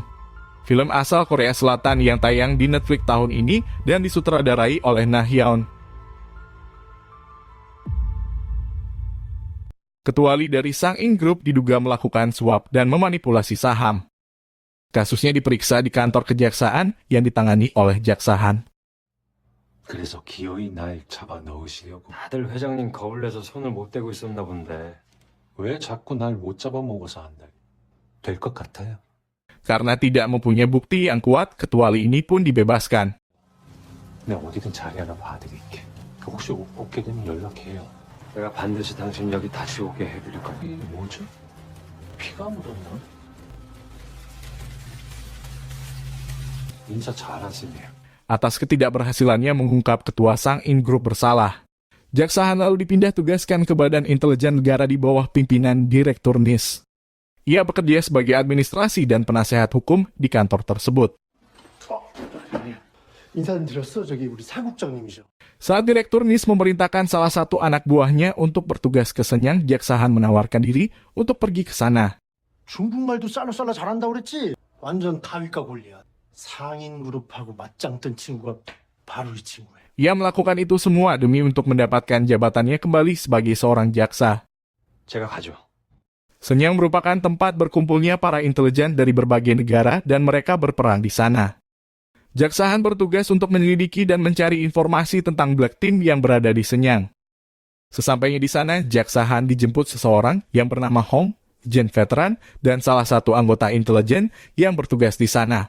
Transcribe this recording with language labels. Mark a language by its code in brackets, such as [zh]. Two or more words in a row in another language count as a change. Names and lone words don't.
[id] Film asal Korea Selatan yang tayang di Netflix tahun ini dan disutradarai oleh Na Hyeon. Ketua Lee dari Sang-in Group diduga melakukan suap dan memanipulasi saham. Kasusnya diperiksa di kantor kejaksaan yang ditangani oleh Jaksa Han. [ko] 그래서 기어이 날 잡아 넣으시려고. 다들 회장님 겁을 내서 손을 못 대고 있었나 본데. 왜 자꾸 날 못 잡아먹어서 한다. 될 것 같아요. [id] Karena tidak mempunyai bukti yang kuat, Ketua Lee ini pun dibebaskan. [ko] 내가 어디든 자리 하나 봐드릴게. 혹시 오게 되면 연락해요. 내가 반드시 당신 여기 다시 오게 해드릴 거야. 이게 뭐죠? 피가 묻었나? 인사 잘하시네요. [id] Atas ketidakberhasilannya mengungkap Ketua Sang-in Group bersalah, Jaksa Han lalu dipindah tugaskan ke Badan Intelijen Negara di bawah pimpinan Direktur NIS. Ia bekerja sebagai administrasi dan penasehat hukum di kantor tersebut. [ko] 인사드렸어. 저기 우리 사국장님이죠. [id] Saat Direktur NIS memerintahkan salah satu anak buahnya untuk bertugas ke Shenyang, Jaksa Han menawarkan diri untuk pergi ke sana. [ko] 중국말도 쌀라쌀라 잘한다고 그랬지? 완전 타위가 골리앗. 상인 그룹하고 맞짱 뜬 친구가 바로 이 친구예요. [id] Ia melakukan itu semua demi untuk mendapatkan jabatannya kembali sebagai seorang jaksa. [ko] 제가 가죠. [id] Shenyang merupakan tempat berkumpulnya para intelijen dari berbagai negara dan mereka berperang di sana. Jaksa Han bertugas untuk menyelidiki dan mencari informasi tentang Black Team yang berada di Shenyang. Sesampainya di sana, Jaksa Han dijemput seseorang yang bernama Hong, Gen veteran, dan salah satu anggota intelijen yang bertugas di sana.